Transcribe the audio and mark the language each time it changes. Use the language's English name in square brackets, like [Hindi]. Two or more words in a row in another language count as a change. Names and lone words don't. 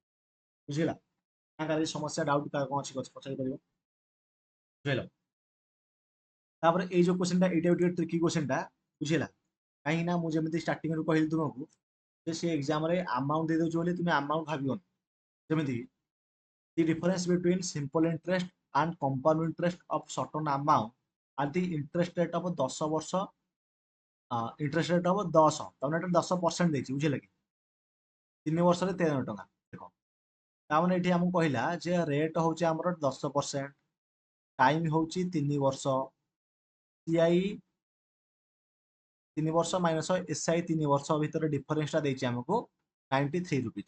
[Odia] ବୁଝିଲା? କାହାର ସମସ୍ୟା ଡାଉଟ କାହାର କଣ ଅଛି ପଚାରି ପାରିବ। ବୁଝିଲ? ତାପରେ ଏଇ ଯୋଉ କ୍ୱେଶ୍ଚନଟା ଏଇଟା ଟିକେ [English] tricky question. [Odia] ବୁଝିଲା? କାହିଁକି ନା ମୁଁ ଯେମିତି ଷ୍ଟାର୍ଟିଂରୁ କହିଲି ତୁମକୁ ଯେ ସେ ଏକ୍ଜାମରେ ଆମାଉଣ୍ଟ ଦେଇଦେଉଛି ବୋଲି ତୁମେ ଆମାଉଣ୍ଟ ଭାବିବନି। [English] ଯେମିତି the difference between simple interest and compound interest of certain amount at the interest rate of 10 ବର୍ଷ interest rate [Odia] ହବ 10, ତାମାନେ ଏଟା 10% ଦେଇଛି। ବୁଝିଲେ କି? 3 ବର୍ଷରେ 13 ଟଙ୍କା। ଦେଖ ତାମାନେ ଏଠି ଆମକୁ କହିଲା ଯେ ରେଟ୍ ହଉଛି ଆମର 10%, ଟାଇମ ହଉଛି 3 ବର୍ଷ, ସିଆଇ 3 ବର୍ଷ ମାଇନସ ଏସ୍ଆଇ 3 ବର୍ଷ ଭିତରେ ଡିଫରେନ୍ସଟା ଦେଇଛି ଆମକୁ 93 ରୁପିଜ।